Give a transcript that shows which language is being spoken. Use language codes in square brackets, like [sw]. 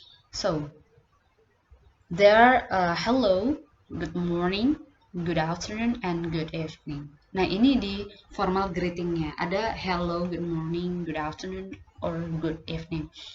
[en] So, there hello, good morning, good afternoon, and good evening. [id] Nah, ini di formal greetingnya. [en] Ada hello, good morning, good afternoon, or good evening.